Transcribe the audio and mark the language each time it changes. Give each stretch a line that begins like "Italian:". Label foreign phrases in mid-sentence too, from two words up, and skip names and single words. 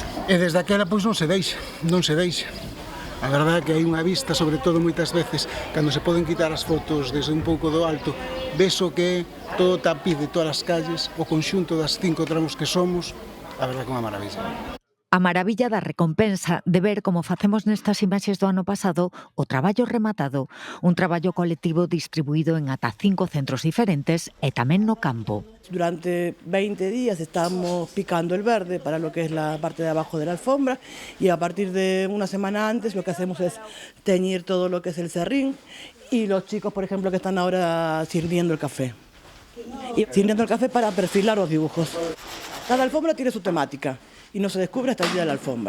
Galician: E desde aquela pois non se deixa. A verdade é que hai unha vista, sobre todo moitas veces, cando se poden quitar as fotos desde un pouco do alto, veso que todo o tapiz de todas as calles, o conxunto das 5 tramos que somos, a verdade é que é unha maravilla. A maravilla da recompensa de ver como facemos nestas imaxes do ano pasado o traballo rematado, un traballo colectivo distribuído en ata 5 centros diferentes e tamén no campo.
Spanish: Durante 20 días estamos picando el verde para lo que es la parte de abajo de la alfombra y a partir de una semana antes lo que hacemos es teñir todo lo que es el serrín y los chicos, por ejemplo, que están ahora sirviendo el café. y sirviendo el café para perfilar los dibujos. Cada alfombra tiene su temática y no se descubre hasta el día de la alfombra.